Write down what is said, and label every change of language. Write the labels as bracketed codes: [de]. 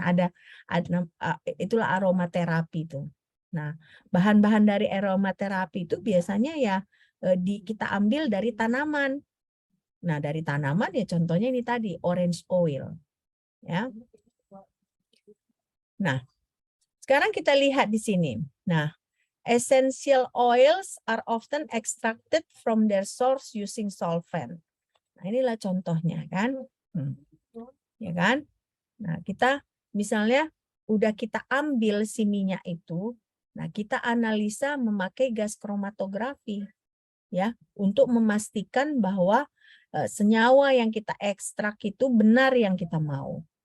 [id] Ada itulah aromaterapi itu. Nah, bahan-bahan dari aromaterapi itu biasanya ya kita ambil dari tanaman. Nah, dari tanaman ya contohnya ini tadi orange oil, ya. Nah, sekarang kita lihat di sini. [en] Nah, essential oils are often extracted from their source using solvent. [id] Nah, inilah contohnya kan. Ya kan? Nah, kita misalnya udah kita ambil si minyak itu, nah kita analisa memakai gas kromatografi ya untuk memastikan bahwa senyawa yang kita ekstrak itu benar yang kita mau.